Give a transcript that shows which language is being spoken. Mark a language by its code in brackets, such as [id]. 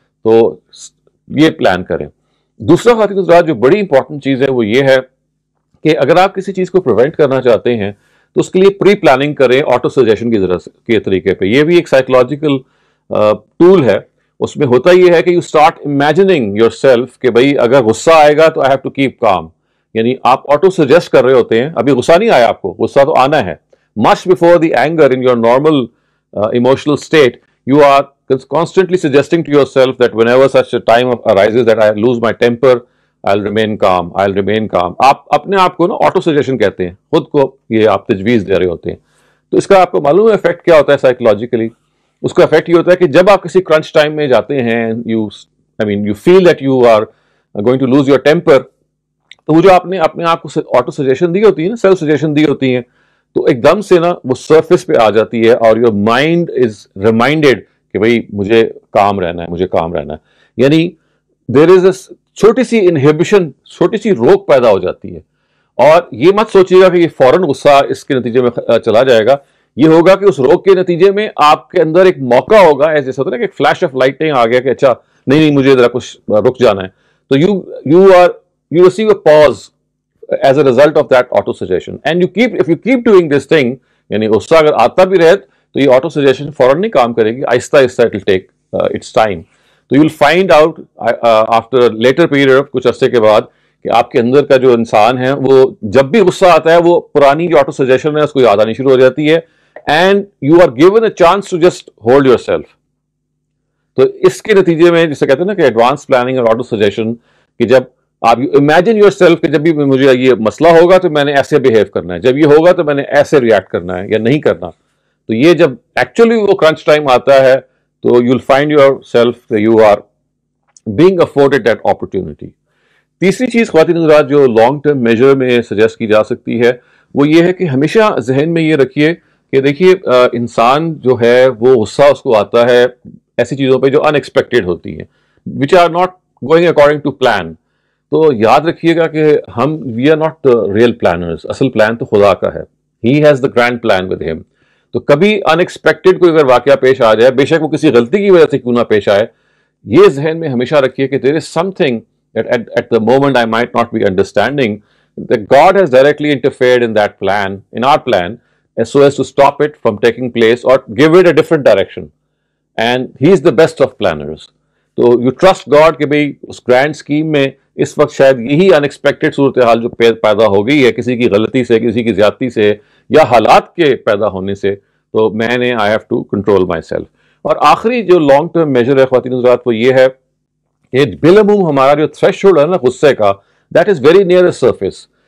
[ur] تو یہ پلان کریں. دوسرا خواتین حضرات جو بڑی امپورٹنٹ چیز ہے وہ یہ ہے کہ اگر آپ کسی چیز کو پریونٹ کرنا چاہتے ہیں تو اس کے لیے پری پلاننگ کریں آٹو سجیشن کے طریقے پہ. یہ بھی ایک سائیکولوجیکل ٹول ہے. اس میں ہوتا یہ ہے کہ [en] you start imagining yourself [ur] کہ بھائی اگر غصہ آئے گا تو [en] I have to keep calm, [ur] یعنی آپ آٹو سجیسٹ کر رہے ہوتے ہیں. ابھی غصہ نہیں آیا آپ کو, غصہ تو آنا ہے. [en] Much before the anger in your normal emotional state, you are constantly suggesting to yourself that whenever such a time arises that I lose my temper, I'll remain calm. [ur] آپ اپنے آپ کو نا آٹو سجیشن کہتے ہیں, خود کو یہ آپ تجویز دے رہے ہوتے ہیں. تو اس کا آپ کو معلوم ہے افیکٹ کیا ہوتا ہے سائیکولوجیکلی. اس کا افیکٹ یہ ہوتا ہے کہ جب آپ کسی کرنچ ٹائم میں جاتے ہیں, [en] you feel that you are going to lose your temper, [ur] تو وہ جو آپ نے اپنے آپ کو آٹو سجیشن دی ہوتی ہے نا, سیلف سجیشن دی ہوتی ہیں, تو ایک دم سے نا وہ سرفیس پہ آ جاتی ہے اور [en] your mind is reminded [ur] کہ بھئی مجھے کام رہنا ہے. یعنی [en] there is a [ur] چھوٹی سی انہیبیشن, چھوٹی سی روک پیدا ہو جاتی ہے. اور یہ مت سوچیے گا کہ یہ فوراً غصہ اس کے نتیجے میں چلا جائے گا. یہ ہوگا کہ اس روک کے نتیجے میں آپ کے اندر ایک موقع ہوگا, ایسے ہوتا ہے نا کہ ایک فلیش آف لائٹنگ آ گیا کہ اچھا نہیں مجھے ذرا کچھ رک جانا ہے. [en] تو you receive a pause as a result of that auto suggestion, and if you keep doing this thing, [ur] یعنی غصہ اگر آتا بھی رہے تو یہ آٹو سجیشن فوراً نہیں کام کرے گی, آہستہ [en] it will take its time. [ur] تو [en] you'll find out after a later period, [ur] کچھ عرصے کے بعد, کہ آپ کے اندر کا جو انسان ہے وہ جب بھی غصہ آتا ہے وہ پرانی جو آٹو سجیشن ہے اس کو یاد آنی شروع ہو جاتی ہے, [en] and you are given a chance to just hold yourself. [ur] تو اس کے نتیجے میں جسے کہتے ہیں نا کہ ایڈوانس پلاننگ اور آٹو سجیشن, کہ جب آپ [en] imagine yourself [ur] کہ جب بھی مجھے یہ مسئلہ ہوگا تو میں نے ایسے بہیو کرنا ہے, جب یہ ہوگا تو میں نے ایسے ریئیکٹ کرنا ہے یا نہیں کرنا. تو یہ جب ایکچولی وہ کرنچ ٹائم آتا ہے تو [en] You will find yourself you are being afforded that opportunity. [ur] تیسری چیز خواتین حضرات جو لانگ ٹرم میجر میں سجیسٹ کی جا سکتی ہے وہ یہ ہے کہ ہمیشہ ذہن میں یہ رکھیے کہ دیکھیے انسان جو ہے وہ غصہ اس کو آتا ہے ایسی چیزوں پہ جو ان ایکسپیکٹڈ ہوتی ہیں, [en] Which are not going according to plan. [ur] تو یاد رکھیے گا کہ ہم [en] we are not real planners, [ur] اصل پلان تو خدا کا ہے. [en] He has the grand plan with ہم. [ur] تو کبھی ان ایکسپیکٹڈ کوئی اگر واقعہ پیش آ جائے, بے شک وہ کسی غلطی کی وجہ سے کیوں نہ پیش آئے, یہ ذہن میں ہمیشہ رکھیے کہ [en] there is something that at the moment I might not be understanding, that God has directly interfered in that plan, in our plan, so as to stop it from taking place or give it a different direction. And he is the best of planners. [ur] تو [en] you trust God [ur] کہ بھئی اس grand scheme میں اس وقت شاید یہی ان expected صورتحال جو پیدا ہو گئی ہے کسی کی غلطی سے, کسی کی زیادتی سے یا حالات کے پیدا ہونے سے, تو میں نے [en] I have to control myself. [ur] اور آخری جو لانگ ٹرم میجر ہے خواتین حضرات وہ یہ ہے کہ بالعموم ہمارا جو تھریش ہولڈ ہے نا غصے کا, [en] That is very near a surface.